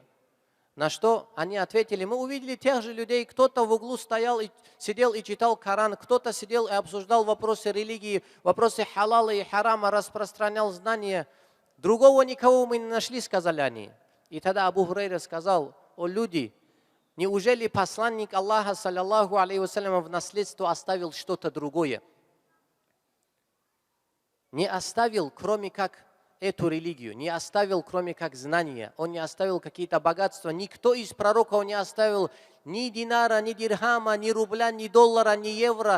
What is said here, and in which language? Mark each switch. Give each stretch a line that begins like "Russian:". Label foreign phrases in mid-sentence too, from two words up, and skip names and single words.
Russian: На что они ответили: «Мы увидели тех же людей, кто-то в углу стоял и сидел и читал Коран, кто-то сидел и обсуждал вопросы религии, вопросы халала и харама, распространял знания. Другого никого мы не нашли», – сказали они. И тогда Абу Хурайра сказал: «О люди, неужели посланник Аллаха,
Arabic: صلى الله عليه وسلم,
Russian: в наследство оставил что-то другое? Не оставил, кроме как эту религию, не оставил, кроме как знания, он не оставил какие-то богатства. Никто из пророков не оставил ни динара, ни дирхама, ни рубля, ни доллара, ни евро.